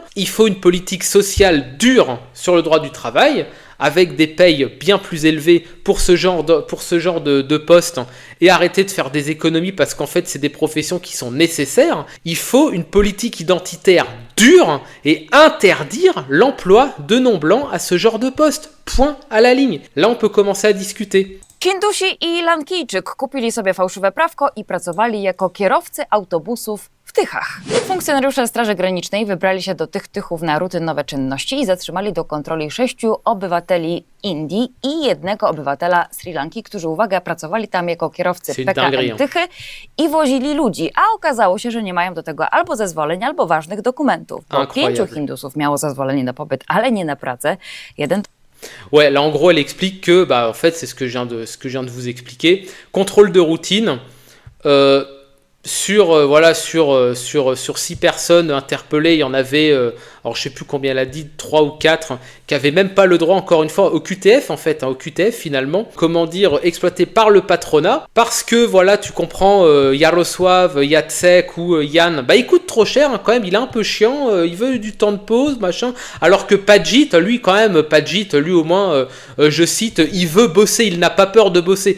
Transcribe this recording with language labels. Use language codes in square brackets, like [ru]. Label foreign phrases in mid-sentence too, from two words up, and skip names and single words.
[fr] Il faut une politique sociale dure sur le droit du travail, avec des payes bien plus élevées pour ce genre de poste et arrêter de faire des économies parce qu'en fait c'est des professions qui sont nécessaires. Il faut une politique identitaire dure et interdire l'emploi de non-blancs à ce genre de poste. Point à la ligne. Là on peut commencer à discuter. [pl] Hindusi i Lankijczyk kupili sobie fałszywe prawko i pracowali jako kierowcy autobusów w Tychach. Funkcjonariusze Straży Granicznej wybrali się do tych Tychów na rutynowe czynności i zatrzymali do kontroli 6 obywateli Indii i 1 obywatela Sri Lanki, którzy, uwaga, pracowali tam jako kierowcy PKM Tychy i wozili ludzi, a okazało się, że nie mają do tego albo zezwoleń, albo ważnych dokumentów. Bo 5 Hindusów miało zezwolenie na pobyt, ale nie na pracę. [fr] Ouais, là en gros elle explique que, en fait c'est ce que je viens de vous expliquer, contrôle de routine, sur 6 personnes interpellées, il y en avait, alors je sais plus combien elle a dit, 3 ou 4, qui avaient même pas le droit, encore une fois, au QTF en fait, au QTF finalement, comment dire, exploité par le patronat, parce que voilà, tu comprends, Yaroslav, Jacek ou Yann, il coûte trop cher quand même, il est un peu chiant, il veut du temps de pause, machin, alors que Pajit, lui au moins, je cite, il veut bosser, il n'a pas peur de bosser.